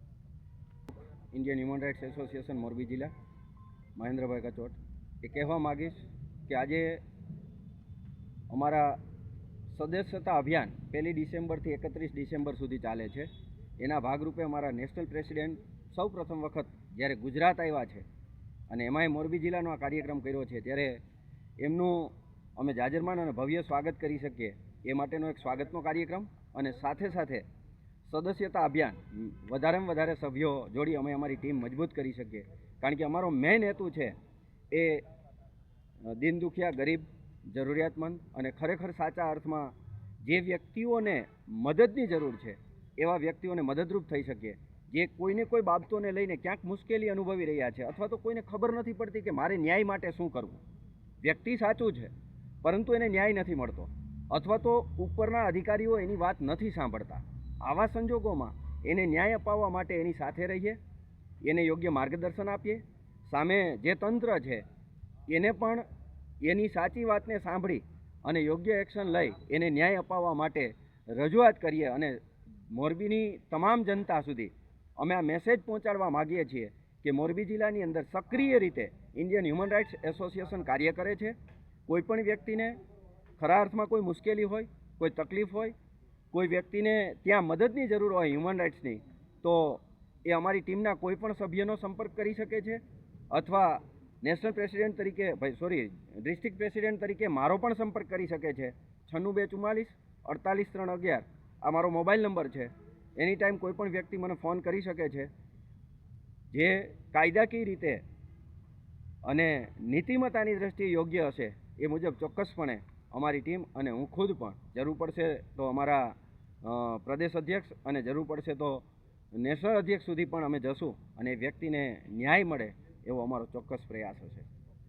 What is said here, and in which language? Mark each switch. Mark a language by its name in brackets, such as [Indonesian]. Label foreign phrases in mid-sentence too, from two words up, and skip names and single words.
[Gujarati] ઇન્ડિયન હ્યુમન રાઇટ્સ એસોસિએશન મોરબી જિલ્લા મહેન્દ્રભાઈ કચોટ એ કહેવા માંગીશ કે આજે અમારા સદસ્યતા અભિયાન 1 ડિસેમ્બર થી 31 ડિસેમ્બર સુધી ચાલે છે। એના ભાગરૂપે અમારા [English] national president [Gujarati] સૌ પ્રથમ વખત જ્યારે ગુજરાત આવ્યા છે અને એમાંય મોરબી જિલ્લાનો આ કાર્યક્રમ કર્યો છે, ત્યારે એમનું અમે જાજરમાન અને ભવ્ય સ્વાગત કરી શકીએ એ માટેનો એક સ્વાગતનો કાર્યક્રમ અને સાથે સાથે સદસ્યતા અભિયાન વધારે માં વધારે સભ્યો જોડી અમે અમારી ટીમ મજબૂત કરી શકીએ, કારણ કે અમારો મેન હેતુ છે એ દીન દુખિયા ગરીબ જરૂરિયાતમંદ અને ખરેખર સાચા અર્થમાં જે વ્યક્તિઓને મદદની જરૂર છે એવા વ્યક્તિઓને મદદરૂપ થઈ શકીએ, જે કોઈને કોઈ બાબતોને લઈને ક્યાંક મુશ્કેલી અનુભવી રહ્યા છે અથવા તો કોઈને ખબર નથી પડતી કે મારે ન્યાય માટે શું કરવું। વ્યક્તિ સાચું છે પરંતુ એને ન્યાય નથી મળતો અથવા તો ઉપરના અધિકારીઓ એની વાત નથી સાંભળતા। આવા સંજોગોમાં એને ન્યાય અપાવવા માટે એની સાથે રહીએ, એને યોગ્ય માર્ગદર્શન આપીએ, સામે જે તંત્ર છે એને પણ એની સાચી વાતને સાંભળી અને યોગ્ય એક્શન લઈ એને ન્યાય અપાવવા માટે રજૂઆત કરીએ અને મોરબીની તમામ જનતા સુધી અમે આ મેસેજ પહોંચાડવા માગીએ છીએ કે મોરબી જિલ્લાની અંદર સક્રિય રીતે ઇન્ડિયન હ્યુમન રાઇટ્સ એસોસિએશન કાર્ય કરે છે। કોઈપણ વ્યક્તિને ખરા અર્થમાં કોઈ મુશ્કેલી હોય, કોઈ તકલીફ હોય, કોઈ વ્યક્તિને ત્યાં મદદની જરૂર હો [English] human rights, [Gujarati] તો એ અમારી ટીમના કોઈપણ સભ્યનો સંપર્ક કરી શકે છે અથવા [English] national president [Gujarati] તરીકે [English] district president [Gujarati] તરીકે મારો પણ સંપર્ક કરી શકે છે। 9624 48 આ મારો [English] mobile number [Gujarati] છે। [English] any time [Gujarati] કોઈપણ વ્યક્તિ મને ફોન કરી શકે છે। જે કાયદાકીય રીતે અને નીતિમત્તાની દૃષ્ટિએ યોગ્ય હશે એ મુજબ ચોક્કસપણે અમારી ટીમ અને હું ખુદ પણ જરૂર પડશે તો અમારા પ્રદેશ અધ્યક્ષ અને જરૂર પડશે તો નેશનલ અધ્યક્ષ સુધી પણ અમે જશું અને વ્યક્તિને ન્યાય મળે એવો અમારો ચોક્કસ પ્રયાસ હશે।